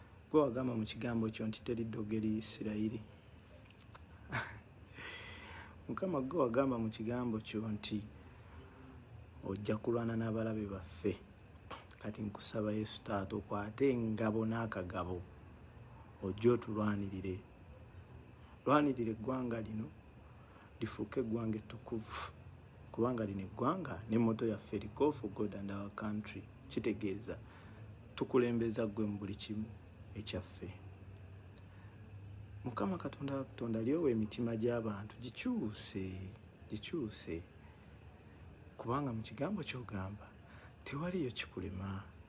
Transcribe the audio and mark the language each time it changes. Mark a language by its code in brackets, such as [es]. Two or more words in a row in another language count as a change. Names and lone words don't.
[lg] Gwe wagamba mu kigambo kyo nti, "Teri ddogo eri Isirayiri." Mukama, gwe wagamba mu kigambo kyo nti, "Ojja kulwana n'abalabe baffe." Kati nkusaba Yesu Taata, okwate engabo n'akagabo, ojje otulwanirire. Lwanirira eggwanga lino, lifuuke eggwanga ettukuvu, kubanga lino eggwanga ne mmoto yaffe, [en] the call for God and our country, [lg] kitegeeza tukulembeza ggwe mu buli kimu ekyaffe. Mukama Katonda, Katonda, lyowa emitima gy'abantu, gikyuse, gikyuse. Kubanga mu kigambo ky'ogamba, tewaliyo kikulema.